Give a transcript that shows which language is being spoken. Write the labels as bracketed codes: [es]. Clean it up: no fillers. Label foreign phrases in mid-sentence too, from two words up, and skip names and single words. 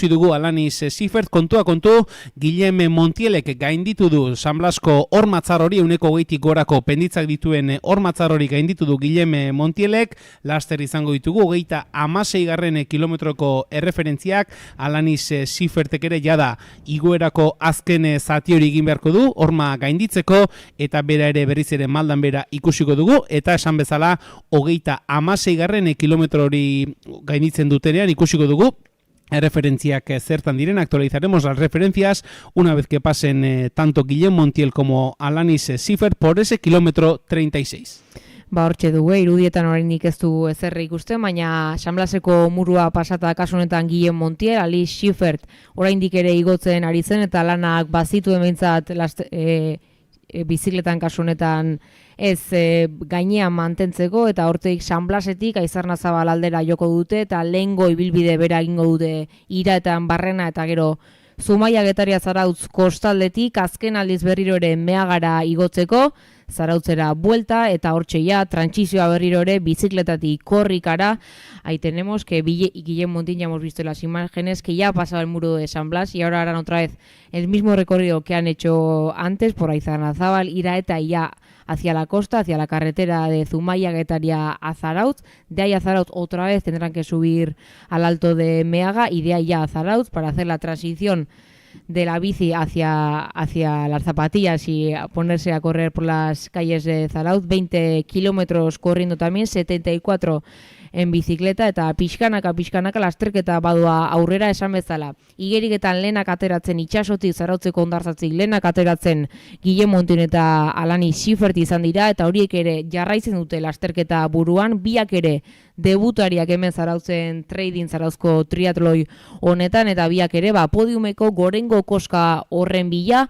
[eu] dugu Alanis Siffert, kontua kontu, Guillem Montielek gainditu du San Blasko hormatzar hori, 120 gorako penditzak dituen hormatzar hori gainditu du Guillem Montielek, laster izango ditugu 36 kilometroko erreferentziak, Alanis Siffertek ere jada igoerako azken zati hori egin beharko du, horma gainditzeko, eta bera ere berriz ere maldan bera ikusiko dugu, eta esan bezala 36 kilometro hori gainditzen dutenean ikusiko dugu, referenciak zertan diren, [es] actualizaremos las referencias una vez que pasen tanto Guillem Montiel como Alanis Siffert por ese kilómetro 36. [eu] Hortxe dugu, irudietan oraindik ez du ezerre ikusten, baina San Blaseko murua pasata kasu honetan Guillem Montiel, Alanis Siffert oraindik ere igotzen ari zen, eta lanak bazitu behintzat bizikletan kasu honetan ez gainean mantentzeko, eta hortik San Blasetik Aizarnazabal aldera joko dute, eta lehengo ibilbide bera egingo dute Iraetan Barrena, eta gero Zumaia Getaria Zarautz kostaldetik azken aldiz berriro ere Meagara igotzeko, Zarautzera buelta, eta hortxe ya trantsizioa berriro ere bizikletatik korrikara. [es] Ahí tenemos que Guillem Montiel, ya hemos visto las imágenes, que ya ha pasado el muro de San Blas y ahora harán otra vez el mismo recorrido que han hecho antes por Aizarnazabal, Iraeta y ya hacia la costa, hacia la carretera de Zumaia Getaria a Zarautz. De ahí a Zarautz otra vez tendrán que subir al alto de Meaga y de ahí ya a Zarautz para hacer la transición de la bici hacia las zapatillas y ponerse a correr por las calles de Zarautz. 20 kilómetros corriendo también, 74 en bicicleta, [eu] eta pixkanaka lasterketa badua aurrera esan bezala. Igeriketan lehenak ateratzen itxasotik Zarautzeko hondartzatik lehenak ateratzen Guillem Montiel eta Alanis Siffert izan dira, eta horiek ere jarraitzen dute lasterketa buruan, biak ere debutariak hemen Zarautzen trading Zarauzko triatloi honetan, eta biak ere podiumeko gorengo koska horren bila.